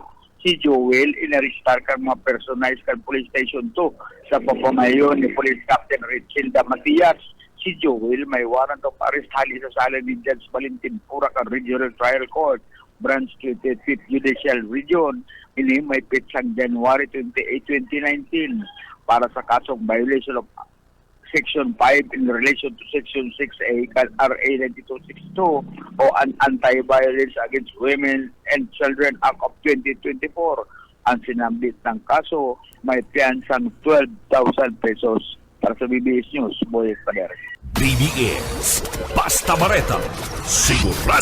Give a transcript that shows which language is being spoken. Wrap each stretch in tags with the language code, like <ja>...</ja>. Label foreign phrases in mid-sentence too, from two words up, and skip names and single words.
<bik>Si Jewel inaristar kan mga personalized kan police station 2 sa pamamayon ni Police Captain Richilda Matias. Si Jewel may</bik> <en>warrant of arrest</en> <bik>hali sa sala ni Judge Valentin Pura kan Regional Trial Court Branch 25th Judicial Region. Ini may pitsang January 28, 2019 para sa kasong</bik> <en>violation of Section 5 in relation to Section 6A</en> <bik>kan RA 9262 o an Anti-Violence Against Women and Children Act of 2024. Ang sinambit ng kaso may piyansang 12,000 pesos. Para sa BBS News, Boy Pader. BBS Basta Bareta sigurado.</bik>